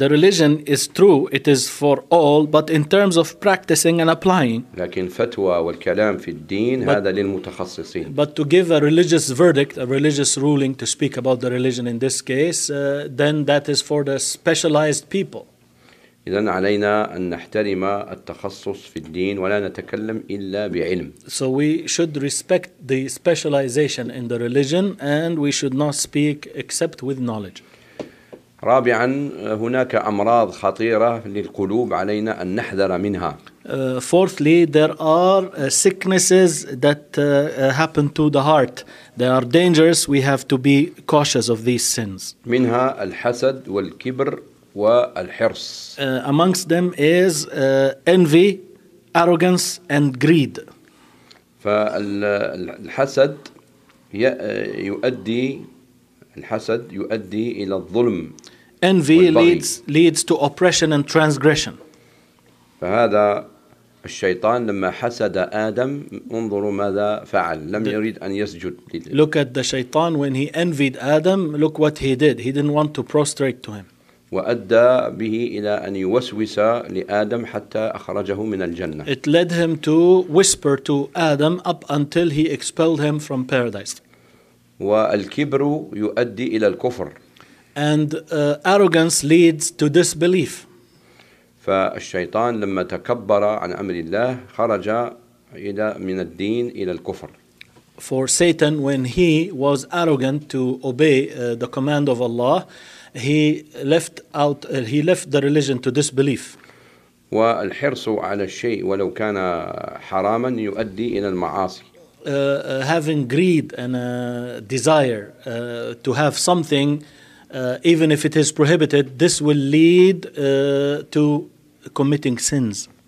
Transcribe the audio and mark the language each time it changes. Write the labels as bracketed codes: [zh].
[en] The religion is true, it is for all, but in terms of practicing and applying. [ar] لكن فتوى والكلام في الدين هذا للمتخصصين. [en] But to give a religious verdict, a religious ruling to speak about the religion in this case, then that is for the specialized people. [ar] إذن علينا أن نحترم التخصص في الدين ولا نتكلم إلا بعلم. [en] So we should respect the specialization in the religion and we should not speak except with knowledge. [ar] رابعا هناك أمراض خطيرة للقلوب علينا أن نحذر منها. [en] Fourthly, there are sicknesses that happen to the heart. They are dangerous. We have to be cautious of these sins. [ar] منها الحسد والكبر. والحرص. [en] Amongst them is envy, arrogance, and greed. [ar] فالحسد يؤدي الحسد يؤدي إلى الظلم. [en] Envy [ar] والبغي. [en] leads to oppression and transgression. [ar] فهذا الشيطان لما حسد آدم انظروا ماذا فعل لم يريد أن يسجد. [en] Look at the shaitan when he envied Adam. Look what he did. He didn't want to prostrate to him. [ar] وأدى به إلى أن يوسوس لآدم حتى أخرجه من الجنة. [en] It led him to whisper to Adam up until he expelled him from paradise. [ar] والكبر يؤدي إلى الكفر. [en] And arrogance leads to disbelief. [ar] فالشيطان لما تكبر عن أمر الله خرج إلى من الدين إلى الكفر. [en] For Satan, when he was arrogant to obey the command of Allah, he left the religion to disbelief. [ar] والحرص على الشيء ولو كان حراما يؤدي الى المعاصي. [en] Having greed and a desire to have something even if it is prohibited, this will lead to committing sins.